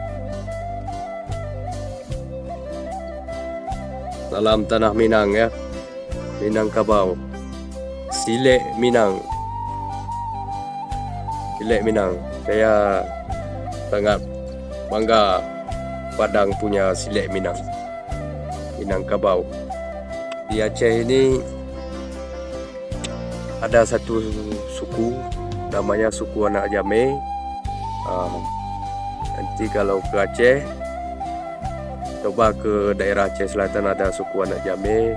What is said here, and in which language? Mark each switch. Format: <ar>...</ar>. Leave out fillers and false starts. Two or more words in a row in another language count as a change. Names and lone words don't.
<id>Salam Tanah Minang ya. Minangkabau. Silek Minang. Silek Minang. Saya sangat bangga Padang punya Silek Minang. Minangkabau. Di Aceh ini ada satu suku namanya suku anak Jamé. Nanti kalau ke Aceh, coba ke daerah Aceh Selatan ada suku anak Jamé.</id>